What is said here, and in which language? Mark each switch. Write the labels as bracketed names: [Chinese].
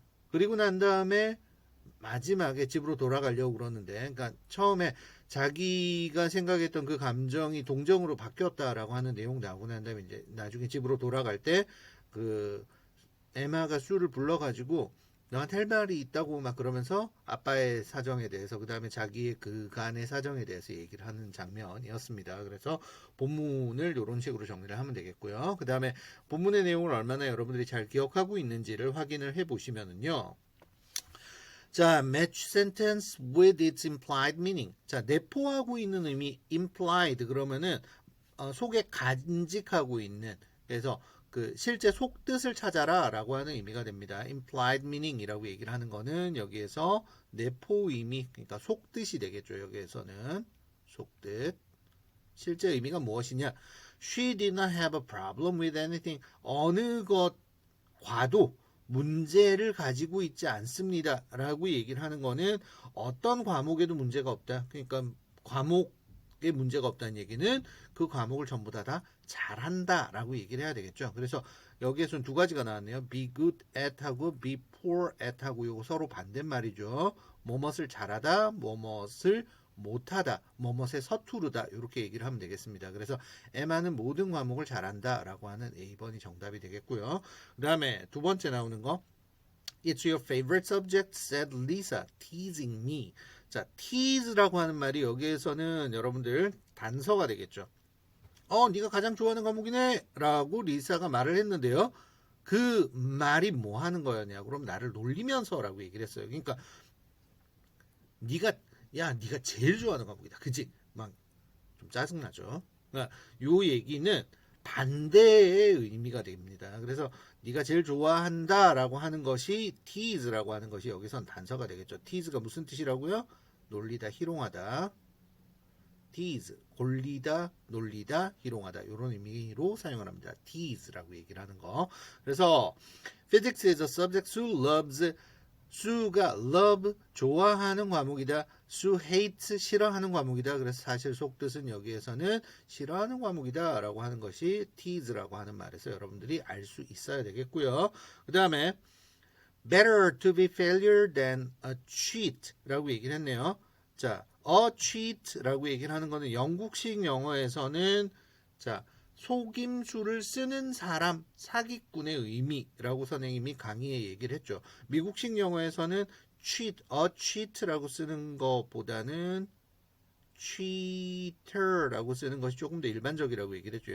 [Korean] 그리고 난 다음에 마지막에 집으로 돌아가려고 그러는데, 그러니까 처음에 자기가 생각했던 그 감정이 동정으로 바뀌었다라고 하는 내용 나오고 난 다음에 이제 나중에 집으로 돌아갈 때 그 에마가 수를 불러가지고 너한테 할 말이 있다고 막 그러면서 아빠의 사정에 대해서 그 다음에 자기의 그간의 사정에 대해서 얘기를 하는 장면이었습니다. 그래서 본문을 이런 식으로 정리를 하면 되겠고요. 그 다음에 본문의 내용을 얼마나 여러분들이 잘 기억하고 있는지를 확인을 해 보시면은요. [English] 자, match sentence with its implied meaning. [Korean] 자, 내포하고 있는 의미 implied 그러면은 속에 간직하고 있는 그래서 그 실제 속뜻을 찾아라라고 하는 의미가 됩니다. implied meaning이라고 얘기를 하는 거는 여기에서 내포 의미 그러니까 속뜻이 되겠죠. 여기에서는 속뜻. 실제 의미가 무엇이냐? [English] She did not have a problem with anything. [Korean] 어느 것과도 문제를 가지고 있지 않습니다. 라고 얘기를 하는 거는 어떤 과목에도 문제가 없다. 그러니까 과목에 문제가 없다는 얘기는 그 과목을 전부 다 잘한다 라고 얘기를 해야 되겠죠. 그래서 여기에서는 두 가지가 나왔네요. be good at 하고 be poor at 하고 이거 서로 반대말이죠. 뭐뭇을 잘하다, 뭐뭇을 못하다, 뭐뭇에 서투르다 이렇게 얘기를 하면 되겠습니다. 그래서 에마는 모든 과목을 잘한다 라고 하는 A번이 정답이 되겠고요. 그 다음에 두 번째 나오는 거 [English] It's your favorite subject, said Lisa, teasing me. [Korean] 자, tease라고 하는 말이 여기에서는 여러분들 단서가 되겠죠. 네가 가장 좋아하는 과목이네 라고 리사가 말을 했는데요. 그 말이 뭐 하는 거였냐? 그럼 나를 놀리면서라고 얘기를 했어요. 그러니까 네가 제일 좋아하는 과목이다. 그지? 막 좀 짜증나죠. 그러니까 요 얘기는 반대의 의미가 됩니다. 그래서 네가 제일 좋아한다라고 하는 것이 tease라고 하는 것이 여기선 단서가 되겠죠. tease가 무슨 뜻이라고요? 놀리다, 희롱하다. tease, 골리다, 놀리다, 희롱하다 이런 의미로 사용을 합니다. tease라고 얘기를 하는 거. [English] 그래서 physics is a subject Sue loves. [Korean] 수가 love 좋아하는 과목이다. Sue hates 싫어하는 과목이다. 그래서 사실 속뜻은 여기에서는 싫어하는 과목이다 라고 하는 것이 tease라고 하는 말에서 여러분들이 알 수 있어야 되겠고요. [English] 그 다음에 better to be failure than a cheat [Korean] 라고 얘기를 했네요. 자, a cheat 라고 얘기를 하는 거는 영국식 영어에서는 자, 속임수를 쓰는 사람, 사기꾼의 의미라고 선생님이 강의에 얘기를 했죠. 미국식 영어에서는 cheat, a cheat라고 쓰는 것보다는 cheater라고 쓰는 것이 조금 더 일반적이라고 얘기를 했죠.